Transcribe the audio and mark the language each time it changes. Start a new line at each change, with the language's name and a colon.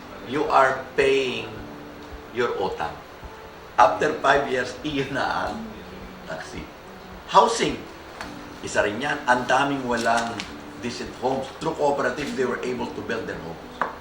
English: You are paying your utang. After 5 years,
Filipino: iyon na ang taxi. Housing, isa rin yan. Ang daming walang
English: decent homes. Through cooperative, they were able to build their homes.